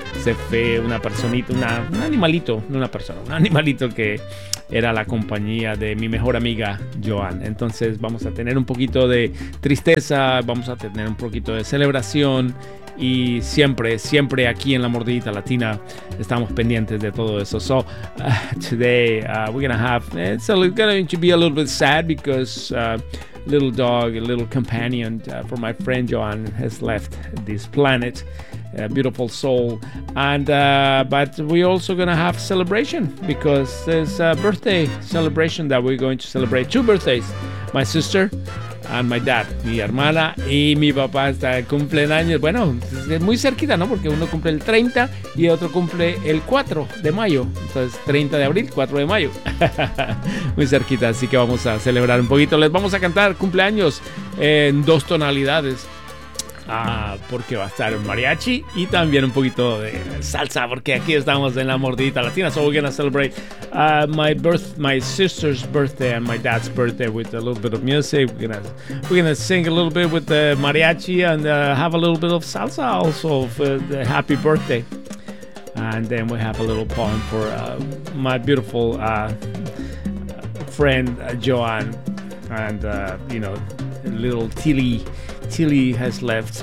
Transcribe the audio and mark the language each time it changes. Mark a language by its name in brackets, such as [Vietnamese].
[Spanish] Se fue una personita, un animalito que era la compañía de mi mejor amiga Joan. Entonces vamos a tener un poquito de tristeza, vamos a tener un poquito de celebración y siempre aquí en La Mordidita Latina estamos pendientes de todo eso. [English] So today it's going to be a little bit sad because little dog, a little companion for my friend Joan has left this planet, a beautiful soul. And but we're also gonna have celebration because there's a birthday celebration that we're going to celebrate. Two birthdays, my sister and my dad. [Spanish] Mi hermana y mi papá están cumplen años. Bueno, es muy cerquita, ¿no? Porque uno cumple el 30 y otro cumple el 4 de mayo. Entonces, 30 de abril, 4 de mayo. Muy cerquita, así que vamos a celebrar un poquito. Les vamos a cantar cumpleaños en dos tonalidades. Porque va a estar mariachi y también un poquito de salsa, porque aquí estamos en La Mordidita Latina. [English] So we're gonna celebrate my sister's birthday and my dad's birthday with a little bit of music. We're gonna sing a little bit with the mariachi and have a little bit of salsa also for the happy birthday. And then we have a little poem for my beautiful friend Joan and little Tilly has left.